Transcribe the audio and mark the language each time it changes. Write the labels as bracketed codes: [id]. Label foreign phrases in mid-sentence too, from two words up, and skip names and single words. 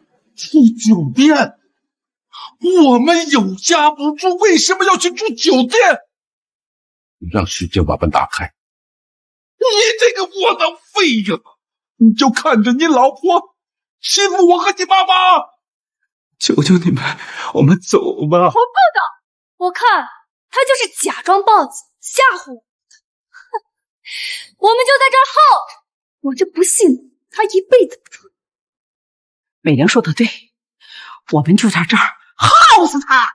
[zh] 住酒店？我們有家不住，為什麼要去住酒店？讓許靜把門打開。你這個窩囊廢呀！你就看着你老婆欺負我和你媽媽！求求你们，我們走吧。我不走，我看他就是假裝报警嚇唬我。哼，我們就在這兒耗着，我這不信他一輩子不出。美玲說的對，我們就在這兒耗死他。